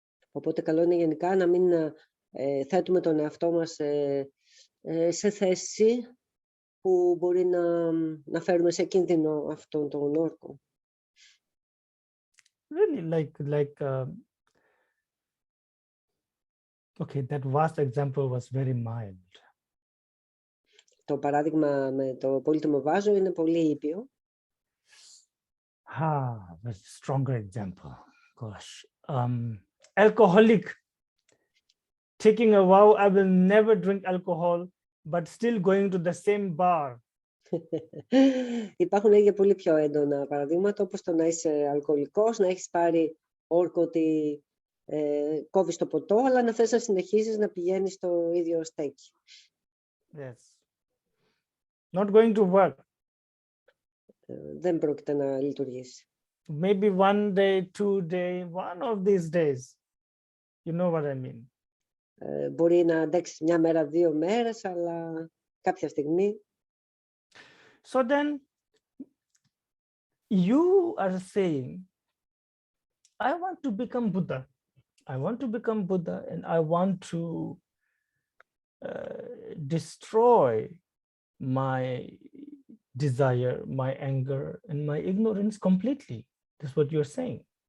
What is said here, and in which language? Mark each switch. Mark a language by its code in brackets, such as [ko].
[el] Οπότε καλό είναι γενικά να μην θέτουμε τον εαυτό μας σε θέση που μπορεί να φέρουμε σε κίνδυνο αυτόν τον όρκο. [en] Really okay, that vast example was very mild. [el] Το παράδειγμα με το πολύτιμο βάζο είναι πολύ ήπιο. [en] A stronger example. Gosh. Alcoholic taking a vow, I will never drink alcohol, but still going to the same bar. [el] Υπάρχουν ίδια πολύ πιο έντονα παραδείγματα, όπως το να είσαι αλκοολικός, να έχεις πάρει όρκο ότι κόβεις το ποτό, αλλά να θες να συνεχίσεις να πηγαίνεις στο ίδιο στέκι. [en] Yes. Not going to work. [el] Δεν πρόκειται να λειτουργήσει. [en] Maybe one day, 2 days, one of these days. You know what I mean. [el] Μπορεί να αντέξεις μια μέρα, 2 μέρες, αλλά κάποια στιγμή. [en] So then you are saying, I want to become Buddha. I want to become Buddha and I want to destroy my desire, my anger and my ignorance completely. That's what you're saying.